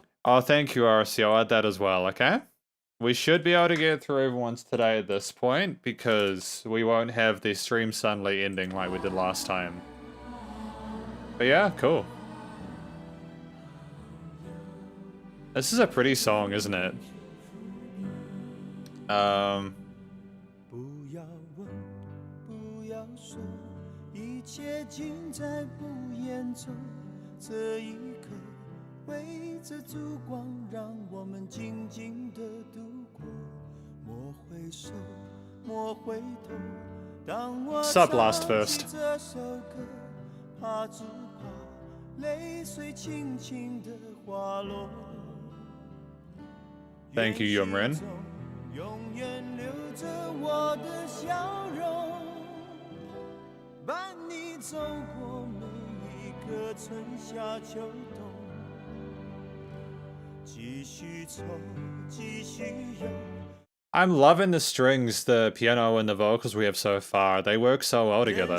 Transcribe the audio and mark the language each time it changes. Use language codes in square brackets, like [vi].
[en] Oh, thank you, RC. I'll add that as well, okay? We should be able to get through everyone's today at this point, because we won't have the stream suddenly ending like we did last time. But yeah, cool. This is a pretty song, isn't it? [zh] 不要问，不要说，一切尽在不言中。这一刻，围着烛光，让我们静静地度过。莫回首，莫回头。当我唱起这首歌，怕只怕泪水轻轻地滑落。 [en] Thank you, Yumrin. [zh] 永远留着我的笑容，伴你走过每一个春夏秋冬，继续走，继续游。 [en] I'm loving the strings, the piano and the vocals we have so far. They work so well together.